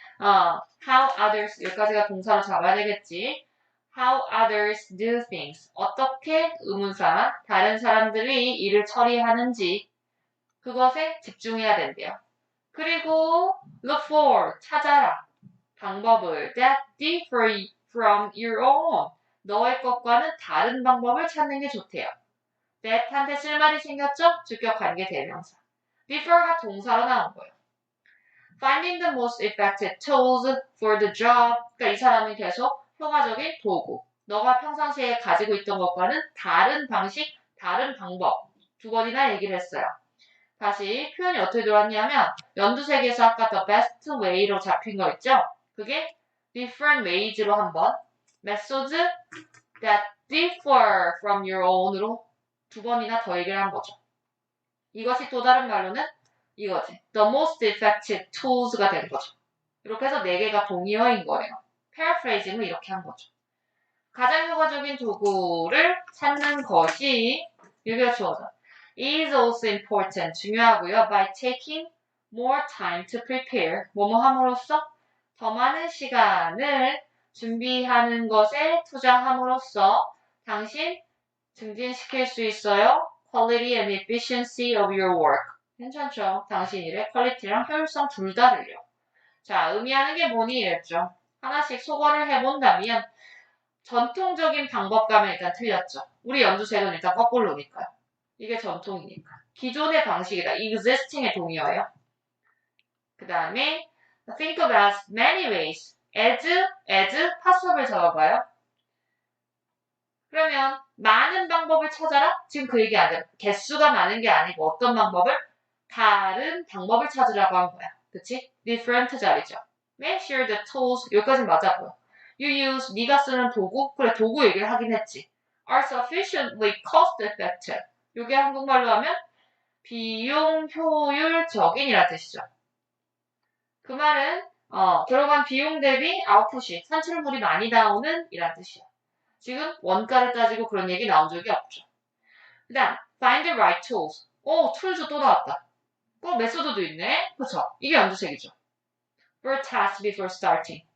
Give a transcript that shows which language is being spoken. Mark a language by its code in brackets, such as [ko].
[en] How others, [ko] 여기까지가 동사로 잡아야 되겠지. [en] How others do things. [ko] 어떻게 의문사, 다른 사람들이 일을 처리하는지 그것에 집중해야 된대요. 그리고 [en] look for, [ko] 찾아라. 방법을 [en] that differ from your own. [ko] 너의 것과는 다른 방법을 찾는 게 좋대요. that한테 쓸말이 생겼죠? 주격 관계 대명사. differ가 동사로 나온 거예요. [en] Finding the most effective tools for the job. [ko] 그러니까 이 사람은 계속 효과적인 도구. 너가 평상시에 가지고 있던 것과는 다른 방식, 다른 방법. 두 번이나 얘기를 했어요. 다시 표현이 어떻게 들어왔냐면 연두색에서 아까 [en] the best way [ko] 로 잡힌 거 있죠? 그게 [en] different ways [ko] 로 한번 [en] methods that differ from your own [ko] 으로 두 번이나 더 얘기를 한 거죠. 이것이 또 다른 말로는 이거지. [en] The most effective tools가 된 거죠. [ko] 이렇게 해서 4개가 동의어인 거예요. paraphrasing을 이렇게 한 거죠. 가장 효과적인 도구를 찾는 것이 여기가 주어져. [en] is also important. [ko] 중요하고요. [en] By taking more time to prepare. [ko] 뭐뭐 함으로써 더 많은 시간을 준비하는 것에 투자함으로써 당신 증진시킬 수 있어요. [en] Quality and efficiency of your work. [ko] 괜찮죠? 당신 일의 퀄리티랑 효율성 둘 다를요. 자, 의미하는 게 뭐니 이랬죠. 하나씩 소거를 해본다면 전통적인 방법과는 일단 틀렸죠. 우리 연두색은 일단 거꾸로 오니까요. 이게 전통이니까. 기존의 방식이다. existing의 동의어예요. 그 다음에 [en] think about many ways. [ko] as 파수업을 적어봐요. 그러면 많은 방법을 찾아라? 지금 그 얘기 아니야. 개수가 많은 게 아니고 어떤 방법을? 다른 방법을 찾으라고 한 거야. 그치? different 자리죠. [en] Make sure the tools, [ko] 여기까지는 맞았고요. [en] You use, [ko] 네가 쓰는 도구? 그래, 도구 얘기를 하긴 했지. [en] are sufficiently cost effective. [ko] 이게 한국말로 하면 비용 효율적인이라는 뜻이죠. 그 말은 들어간 비용 대비 아웃풋이 산출물이 많이 나오는 이란 뜻이야. 지금 원가를 따지고 그런 얘기 나온 적이 없죠. 그 다음 [en] find the right tools. [ko] 툴즈 또 나왔다. 메소드도 있네. 그쵸? 이게 연두색이죠. [en] for task before starting.